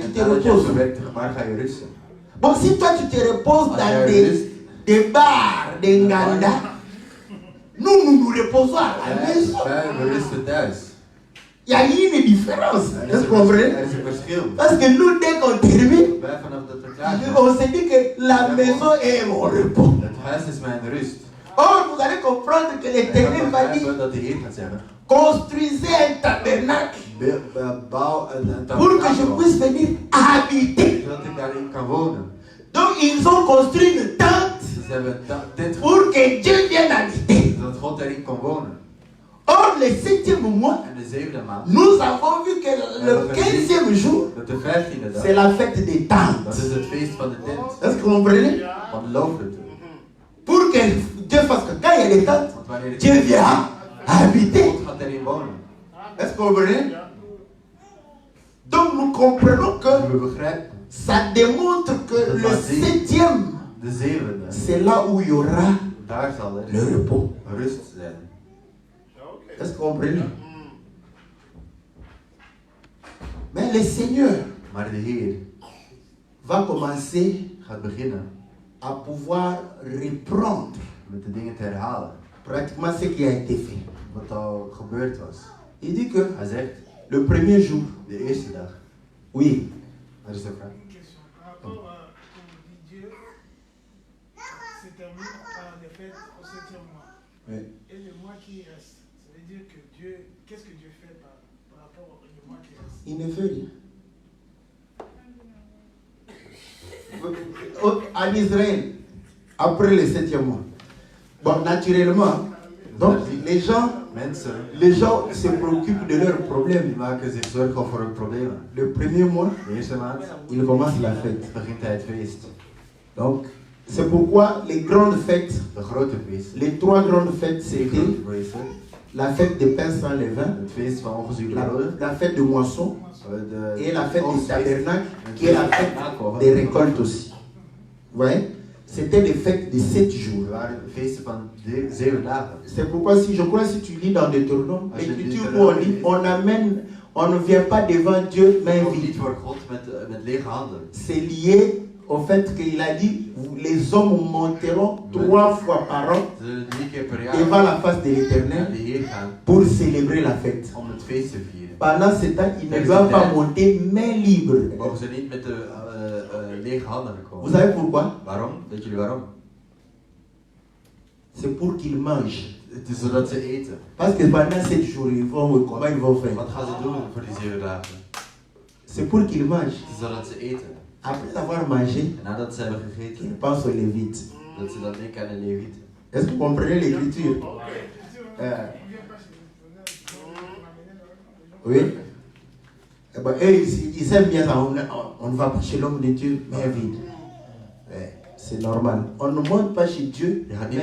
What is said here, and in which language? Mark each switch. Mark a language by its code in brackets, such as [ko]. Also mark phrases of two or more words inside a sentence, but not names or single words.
[fr] en te [nl] nadat je hebt [fr] reposes. [nl] gewerkt, waar ga je rusten? [fr] Bon, si toi tu te reposes [nl] Als [fr] dans [nl] jij [fr] des [nl] rust, [fr] bars, des nganda, nous nous reposons à la maison. [nl] we rusten thuis. [fr] Il y a une différence. [nl] Er [fr] Est-ce que vous comprenez? [nl] is een verschil. [fr] Parce que nous, dès qu'on termine, [nl] Wij vanaf dat we klaar zijn, [fr] on se dit que la maison est mon repos. [nl] het huis is mijn rust. [fr] Or, vous allez comprendre que [nl] En [fr] l'Éternel [nl] dan [fr] va dire, [nl] begrijpen dat de Heer gaat zeggen, [fr] construisez un tabernacle [nl] bouw een [fr] pour que je [nl] tabernakel, [fr] puisse venir habiter. [nl] zodat ik daarin kan wonen. [fr] Donc, ils ont construit une tente [nl] Dus ze hebben een tent [fr] pour que Dieu vienne habiter. [nl] zodat God daarin kon wonen. [fr] Or, le septième mois, [nl] En de zevende maand, [fr] nous avons vu que le 15e jour, [nl] dat de 15e dag, [fr] c'est la fête des [nl] dat [fr] tentes. [nl] is het feest van de tent, [fr] Est-ce que vous comprenez? [nl] van de loofhütte. [fr] Pour que Dieu fasse que quand il y a des tentes, [nl] Want wanneer het [fr] Dieu vient habiter. [nl] God gaat daarin wonen. [fr] Est-ce que vous comprenez? Donc nous comprenons que [nl] We begrijpen, [fr] ça démontre que le septième, [nl] de zevende, [fr] c'est là où il y aura [nl] daar zal er [fr] le repos. [nl] rust zijn. [fr] Est-ce que vous comprenez? Mais le Seigneur [nl] Maar de Heer [fr] va commencer [nl] gaat beginnen [fr] à pouvoir reprendre [nl] met de dingen te herhalen. [fr] pratiquement ce qui a été fait. [nl] Wat al gebeurd was. [fr] Il dit que [nl] Hij zegt, [fr] le premier jour, [nl] de eerste dag. [fr] oui, [nl] Dat is de vraag. [fr] Une question. Par rapport à, comme dit Dieu, se termine par les fêtes au 7e mois. oui. Et le mois qui reste, ça veut dire que Dieu, qu'est-ce que Dieu fait par rapport au mois qui reste? Il ne fait rien. En Israël, après le septième mois, bon, naturellement, donc [nl] Mensen [fr] les gens se préoccupent de leurs [nl] die [fr] problèmes. [nl] maken zich zorgen over hun problemen. [fr] Le premier mois, [nl] De eerste maand [fr] il commence la fête. [nl] begint hij het feest. [fr] Donc, C'est pourquoi les grandes fêtes, [nl] De grote feesten. [fr] les 3 grandes fêtes, [nl] Drie [fr] c'était [nl] grote feesten. [fr] la fête des pains sans levain, [nl] Het feest van ongezuurde broden. [fr] la fête de moisson [nl] De [fr] et la fête du [nl] oogstfeest. [fr] tabernacle, qui est la fête des récoltes aussi. Vous voyez? C'était les fêtes de 7 jours. [nl] Er waren feesten van 7 dagen. [fr] C'est pourquoi je crois si tu lis dans Deutéronome, [nl] Als je [fr] l'écriture où Deutéronome on lit, [nl] leest. [fr] on ne vient pas devant Dieu main [nl] Ook [fr] vide. [nl] niet voor God met lege handen. [fr] C'est lié au fait qu'il a dit, les hommes monteront 3 fois par an [nl] Ze zullen 3 keer per [fr] devant [nl] jaar [fr] la face de [nl] naar [fr] l'Éternel [nl] de Heer gaan [fr] pour célébrer la fête. [nl] om het feest te vieren. [fr] Pendant ce temps, ils ne doivent pas monter main libre. [nl] Mogen ze niet met de lege handen [fr] Vous [nl] komen. [fr] savez pourquoi? [nl] Waarom? Weet jullie waarom? [fr] C'est pour qu'ils mangent. [nl] Het is zodat ze eten. [fr] Parce que pendant 7 jours, comment ils vont faire? [nl] Wat gaan ze doen voor die 7 dagen? [fr] C'est pour qu'ils mangent. [nl] Het is zodat ze eten. [fr] Après avoir mangé, [nl] En nadat ze hebben [fr] qu'ils [nl] gegeten, [fr] pensent aux Lévites. [nl] dat ze dan denken aan de Levieten. [fr] Est-ce que vous comprenez l'écriture? Oui. Eh ben, eux, ils aiment bien ça. On ne va pas chez l'homme de Dieu, main vide. C'est normal. On ne monte pas chez Dieu, [nl] Je gaat